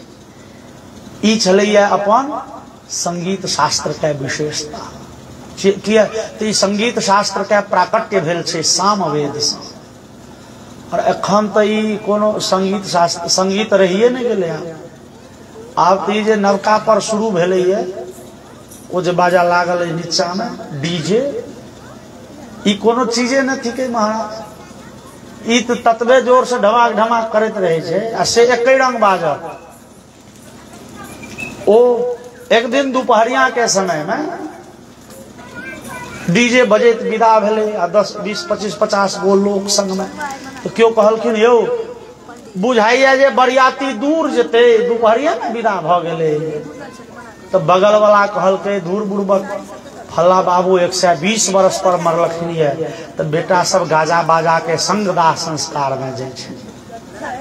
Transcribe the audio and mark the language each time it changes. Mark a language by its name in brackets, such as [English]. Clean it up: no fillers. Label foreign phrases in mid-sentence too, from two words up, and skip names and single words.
[Maithili] ई छलैया अपन संगीत शास्त्र के विशेषता। किया तो ई संगीत शास्त्र के प्राकट्य भेल छै सामवेद से। और एखन तो ई कोनो संगीत शास्त्र संगीत रहिए नहीं गेले। आब तो ई जे नवका पर शुरू भेले ये, वो जे बाजा लागल है नीचा में डीजे, ई कोनो चीजे न थी के महाराज। ई तो ततबे जोर से ढमाक ढमाक करत रहे छे आ से एक रंग बाजत। ओ एक दिन दोपहरिया के समय में डीजे बजैत विदा भेले आ 10 20 25 50 गो लोग संग में। तो क्यों कहलखिन, यौ बुझाइया जे बरियाती दूर जेते, दोपहरिया में विदा भ गेले। तो बगल वाला कहलके, दूर बुड़बक, फल्ला बाबू 120 वर्ष पर मरलखिन ये, तो बेटा सब गाजा बाजा के संग दाह संस्कार में जाय छै।